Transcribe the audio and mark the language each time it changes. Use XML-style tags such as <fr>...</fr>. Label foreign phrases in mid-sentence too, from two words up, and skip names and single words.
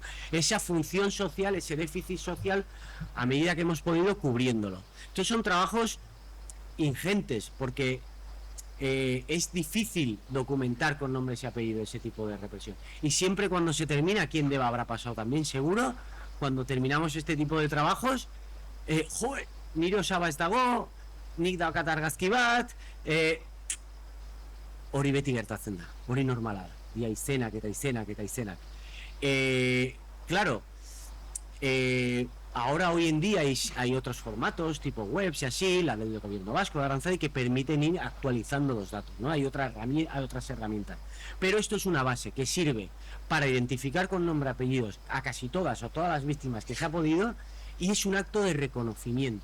<es>Esa función social, ese déficit social, a medida que hemos podido cubriéndolo. Entonces son trabajos ingentes, porque es difícil documentar con nombres y apellidos ese tipo de represión. Y siempre cuando se termina, aquí en Deva habrá pasado también, seguro, cuando terminamos este tipo de trabajos,</es> <eu>nire osaba ez dago, nik daukat argazki bat, hori beti gertatzen da, hori normala da, ia izenak eta izenak eta izenak.</eu> <es>Claro, Ahora, hoy en día, hay otros formatos, tipo webs y así, la del gobierno vasco, de Aranzadi, que permiten ir actualizando los datos, ¿no? Hay otras herramientas. Pero esto es una base que sirve para identificar con nombre y apellidos a casi todas o todas las víctimas que se ha podido, y es un acto de reconocimiento.</es>